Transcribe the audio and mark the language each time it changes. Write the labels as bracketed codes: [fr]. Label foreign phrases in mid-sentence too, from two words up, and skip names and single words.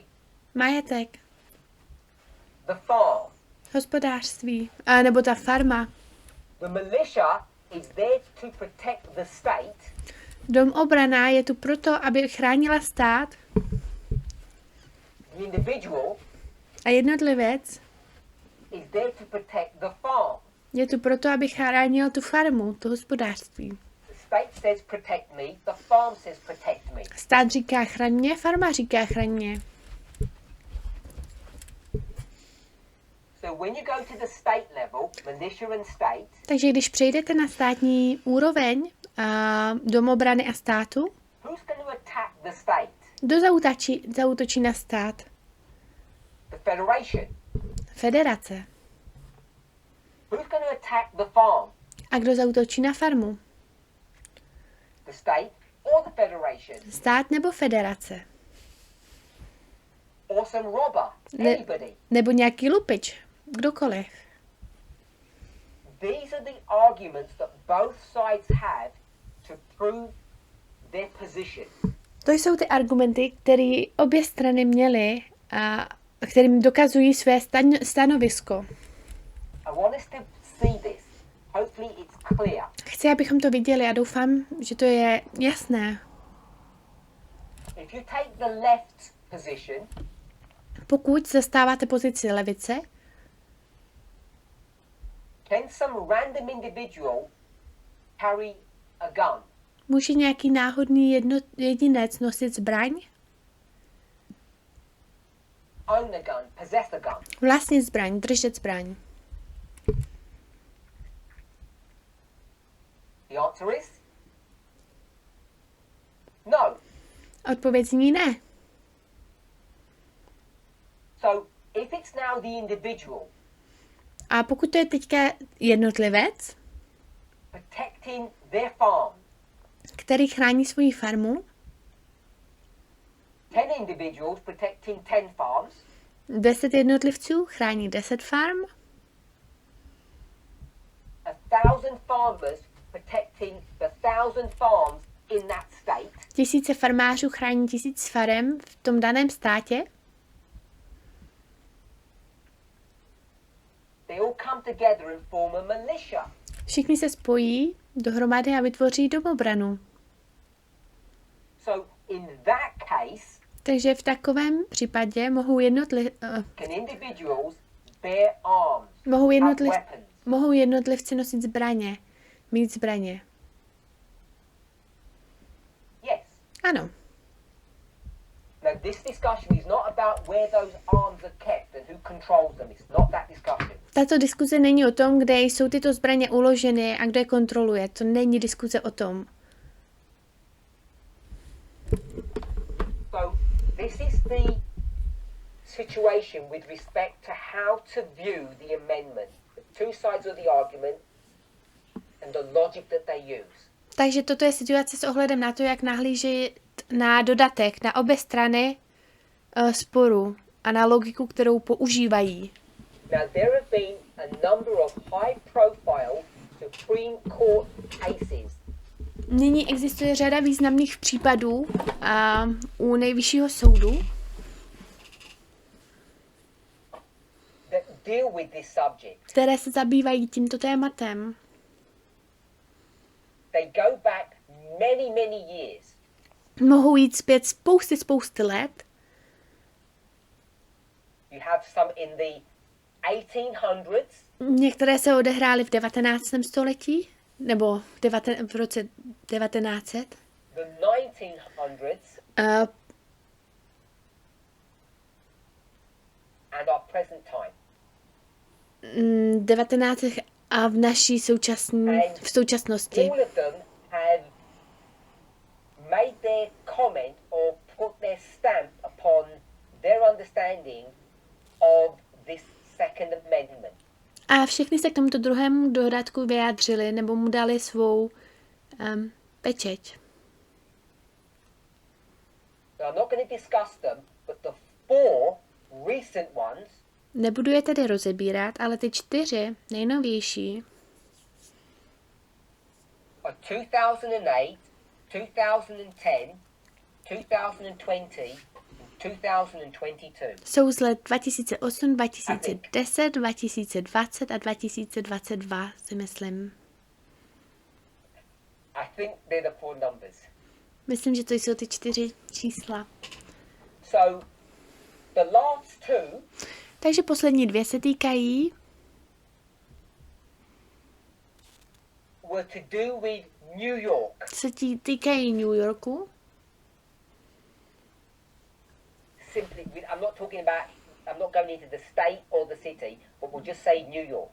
[cs] majetek, [en] the farm. [cs] hospodářství, a nebo ta farma. [en] The militia is there to protect the state, [cs] Domobrana je tu proto, aby chránila stát [en] the individual [cs] a jednotlivec [en] is there to protect the farm. [cs] je tu proto, aby chránil tu farmu, to hospodářství. [en] The state says protect me, the farm says protect me. [cs] Stát říká chraň mě, farma říká chraň mě. [en] So when you go to the state level, militia and state, [cs] Takže když přejdete na státní úroveň domobrany a státu, [en] who's going to attack the state? [cs] kdo zaútočí na stát? [en] The federation. [cs] Federace. [en] Who's going to attack the farm? [cs] A kdo zaútočí na farmu? [en] The state or the federation? [cs] Stát nebo federace? [en] Or some robber? [cs] Ne- [en] Anybody? [cs] Nebo nějaký lupič? Kdokoliv. [en] These are the arguments that both sides have to prove their position. [cs] To jsou ty argumenty, které obě strany měly a kterým dokazují své stanovisko. [en] I want us to see this. Hopefully it's clear. [cs] Chci, abychom to viděli a doufám, že to je jasné. [en] If you take the left position, [cs] Pokud zastáváte pozici levice, [en] can some random individual carry a gun? [cs] může nějaký náhodný jedinec nosit zbraň? [en] Own a gun, possess a gun. [cs] Vlastnit zbraň, držet zbraň. [en] The answer is no. [cs] Odpověď zní ne. [en] So if it's now the individual [cs] A pokud to je teďka jednotlivec, [en] protecting their farm, [cs] který chrání svoji farmu, [en] 10 individuals protecting 10 farms, [cs] 10 jednotlivců chrání 10 farm, [en] 1,000 farmers protecting the 1,000 farms in that state. [cs] Tisíce farmářů chrání 1000 farem v tom daném státě. [en] They all come together and form a militia. [cs] Všichni se spojí dohromady a vytvoří domobranu. [en] So in that case, [cs] Takže v takovém případě mohou [en] can individuals bear arms, have weapons? [cs] mohou jednotlivci nosit zbraně, mít zbraně. [en] Yes. [cs] Ano. [en] Now this discussion is not about where those arms are kept and who controls them. It's not that discussion. [cs] Tato diskuze není o tom, kde jsou tyto zbraně uloženy a kdo je kontroluje. To není diskuze o tom. [en] So this is the situation with respect to how to view the amendment. The two sides of the argument and the logic that they use. [cs] Takže toto je situace s ohledem na to, jak nahlížet na dodatek, na obě strany sporu a na logiku, kterou používají. [en] Now there have been a number of high-profile Supreme Court cases. [cs] Nyní existuje řada významných případů u nejvyššího soudu, [en] That deal with this subject. [cs] které se zabývají tímto tématem. [en] They go back many years. [cs] Mohou jít zpět spousty let. [en] You have some in the 1800s. [cs] Některé se odehrály v 19. století, nebo v roce 1900. [en] The 1900s and our present time. [cs] 19 a v naší v současnosti. [en] All of them have made their comment or put their stamp upon their understanding of this Second Amendment. [cs] A všechny se k tomuto druhému dodatku vyjádřili nebo mu dali svou pečeť. [en] Now, I'm not going to discuss them, but the 4 recent ones [cs] Nebudu je tedy rozebírat, ale ty 4 nejnovější [en] are 2008, 2010, 2020, 2022. [cs] jsou z let 2008, 2010, 2020 a 2022, si myslím. [en] I think they're the 4 numbers. [cs] Myslím, že to jsou ty 4 čísla. [en] So, the last 2 [cs] Takže poslední 2 se týkají [en] were to do with New York. [cs] týkají New Yorku. [en] Simply, I'm not going into the state or the city, but we'll just say New York.